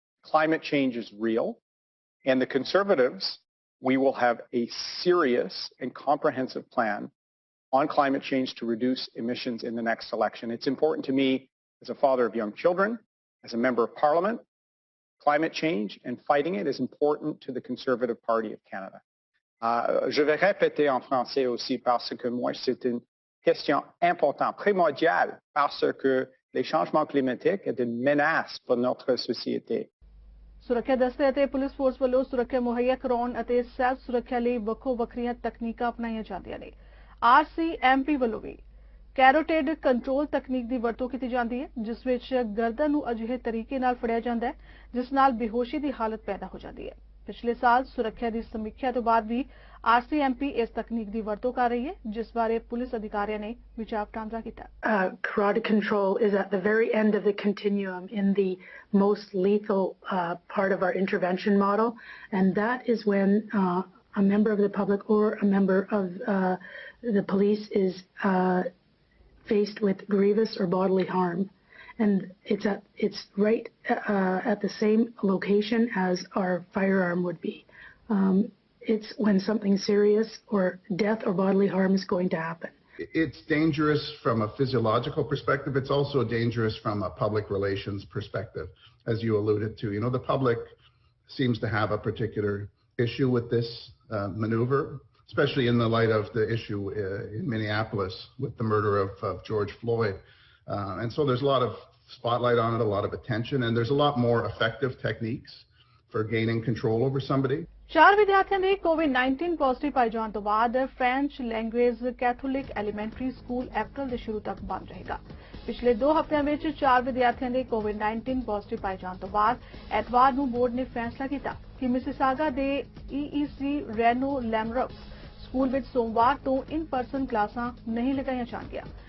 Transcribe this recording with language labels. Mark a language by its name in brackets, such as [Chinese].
[English] Climate change is real. And the Conservatives, we will have a serious and comprehensive plan on climate change to reduce emissions in the next election. It's important to me as a father of young children, as a member of Parliament. Climate change and fighting it is important to the Conservative Party of Canada. [French] Je vais répéter en français aussi parce que moi, c'est une question importante, primordiale, parce que les changements climatiques est une menace pour notre société. [Punjabi] ਸੁਰੱਖਿਆ ਦਸਤੇ ਅਤੇ police force ਵੱਲੋਂ ਸੁਰੱਖਿਆ ਮੁਹੱਈਆ ਕਰਾਉਣ ਅਤੇ self ਸੁਰੱਖਿਆ ਲਈ ਵੱਖੋ-ਵੱਖਰੀਆਂ ਤਕਨੀਕਾਂ ਅਪਣਾਈਆਂ ਜਾਂਦੀਆਂ ਨੇ। RCMP ਵੱਲੋਂ ਵੀ ਕੈਰੋਟਿਡ ਕੰਟਰੋਲ ਤਕਨੀਕ ਦੀ ਵਰਤੋਂ ਕੀਤੀ ਜਾਂਦੀ ਹੈ, ਜਿਸ ਵਿੱਚ ਗਰਦਨ ਨੂੰ ਅਜਿਹੇ ਤਰੀਕੇ ਨਾਲ ਫੜਿਆ ਜਾਂਦਾ ਹੈ ਜਿਸ ਨਾਲ ਬੇਹੋਸ਼ੀ ਦੀ ਹਾਲਤ ਪੈਦਾ ਹੋ ਜਾਂਦੀ ਹੈ। ਪਿਛਲੇ ਸਾਲ ਸੁਰੱਖਿਆ ਦੀ ਸਮੀਖਿਆ ਤੋਂ ਬਾਅਦ ਵੀ RCMP ਇਸ ਤਕਨੀਕ ਦੀ ਵਰਤੋਂ ਕਰ ਰਹੀ ਹੈ, ਜਿਸ ਬਾਰੇ ਪੁਲਿਸ ਅਧਿਕਾਰੀਆਂ ਨੇ ਵਿਚਾਰ ਵਟਾਂਦਰਾ ਕੀਤਾ। [English] Carotid control is at the very end of the continuum in the most lethal part of our intervention model, and that is when a member of the public or a member of the police is faced with grievous or bodily harm. And it's right at the same location as our firearm would be. It's when something serious or death or bodily harm is going to happen. It's dangerous from a physiological perspective. It's also dangerous from a public relations perspective, as you alluded to. You know, the public seems to have a particular issue with this maneuver, especially in the light of the issue in Minneapolis with the murder of George Floyd. And so there's a lot of spotlight on it, a lot of attention, and there's a lot more effective techniques for gaining control over somebody. [Punjabi] 4 ਵਿਦਿਆਰਥੀਆਂ ਦੇ COVID-19 positive ਪਾਏ ਜਾਣ ਤੋਂ ਬਾਅਦ French language Catholic elementary school ਅਪ੍ਰੈਲ ਦੇ ਸ਼ੁਰੂ ਤੱਕ ਬੰਦ ਰਹੇਗਾ। ਪਿਛਲੇ 2 ਹਫ਼ਤਿਆਂ ਵਿੱਚ 4 ਵਿਦਿਆਰਥੀਆਂ ਦੇ COVID-19 ਪੋਜ਼ਿਟਿਵ ਪਾਏ ਜਾਣ ਤੋਂ ਬਾਅਦ ਐਤਵਾਰ ਨੂੰ ਬੋਰਡ ਨੇ ਫੈਸਲਾ ਕੀਤਾ ਕਿ ਮਿਸੀਸਾਗਾ ਦੇ EEC ਰੈਨੋ ਲੈਮਰਕ ਸਕੂਲ ਵਿੱਚ ਸੋਮਵਾਰ ਤੋਂ ਇਨ ਪਰਸਨ ਕਲਾਸਾਂ ਨਹੀਂ ਲਗਾਈਆਂ ਜਾਣਗੀਆਂ।